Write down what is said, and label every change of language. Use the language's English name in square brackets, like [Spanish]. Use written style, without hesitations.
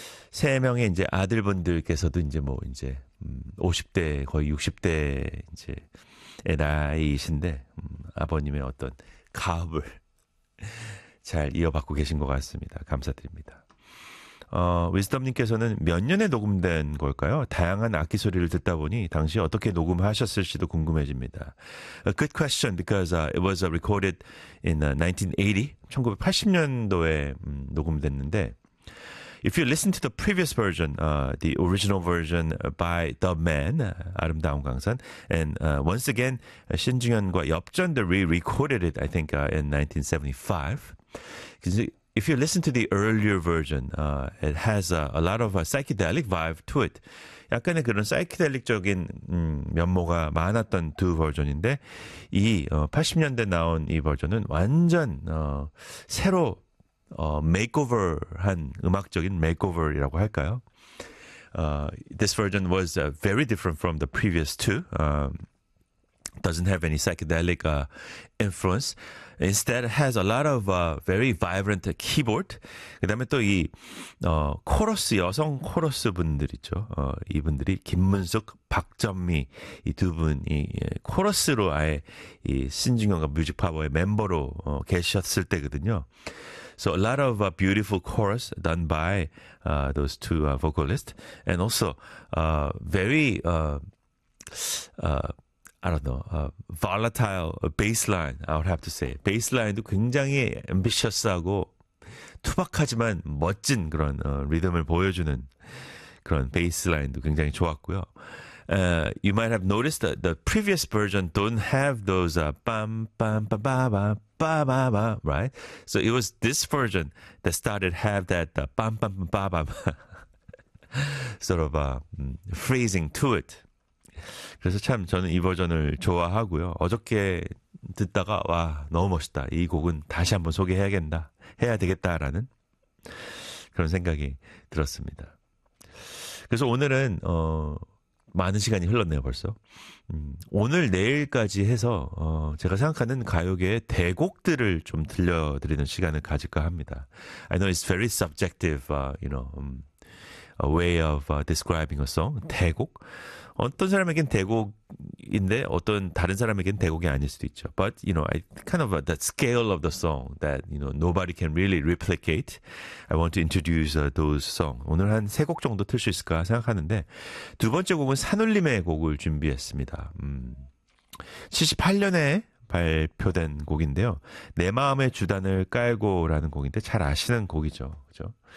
[Korean] 세 명의 이제 아들분들께서도 이제 뭐 이제 50대 거의 60대 이제 나이신데 아버님의 어떤 가업을 잘 이어받고 계신 것 같습니다. 감사드립니다. 위스덤님께서는 몇 년에 녹음된 걸까요? 다양한 악기 소리를 듣다 보니 당시 어떻게 녹음하셨을지도 궁금해집니다. [English] A good question because it was recorded in 1980, [Korean] 1980년도에 녹음됐는데 [English] If you listen to the previous version, the original version by The Man, 아름다운 강산, and once again, 신중현과 엽전, they re-recorded it, I think, in 1975. If you listen to the earlier version, it has a lot of a psychedelic vibe to it. [Korean] 약간의 그런 사이키델릭적인 면모가 많았던 두 버전인데, 이 80년대 나온 이 버전은 완전 새로 메이크오버한 음악적인 메이크오버라고 할까요? [English] This version was very different from the previous two. Doesn't have any psychedelic influence. Instead, has a lot of very vibrant keyboard. [Korean] 그다음에 또 이 코러스 여성 코러스 분들 있죠. 이분들이 김문숙, 박전미 이 두 분이 코러스로 아예 이 신중현과 뮤직파워의 멤버로 계셨을 때거든요. [English] So a lot of beautiful chorus done by those two vocalists, and also very volatile bassline. I would have to say [Korean] bassline도 굉장히 ambitious하고 투박하지만 멋진 그런 리듬을 보여주는 그런 bassline도 굉장히 좋았고요. [English] You might have noticed that the previous version don't have those bam bam ba ba ba. Ba ba ba, right? So it was this version that started have that bam bam ba ba sort of phrasing to it. [Korean] 그래서 참 저는 이 버전을 좋아하고요. 어저께 듣다가 와 너무 멋있다. 이 곡은 다시 한번 소개해야겠다, 해야 되겠다라는 그런 생각이 들었습니다. 그래서 오늘은 많은 시간이 흘렀네요, 벌써. 오늘 내일까지 해서 제가 생각하는 가요계의 대곡들을 좀 들려드리는 시간을 가질까 합니다. [English] I know it's very subjective, a way of describing a song. [Korean] 대곡. 어떤 사람에겐 대곡인데 어떤 다른 사람에겐 대곡이 아닐 수도 있죠. [English] But you know, the scale of the song that you know nobody can really replicate. I want to introduce those songs. [Korean] 오늘 한 세 곡 정도 틀 수 있을까 생각하는데 두 번째 곡은 산울림의 곡을 준비했습니다. 78년에 발표된 곡인데요. 내 마음의 주단을 깔고라는 곡인데 잘 아시는 곡이죠. 그렇죠?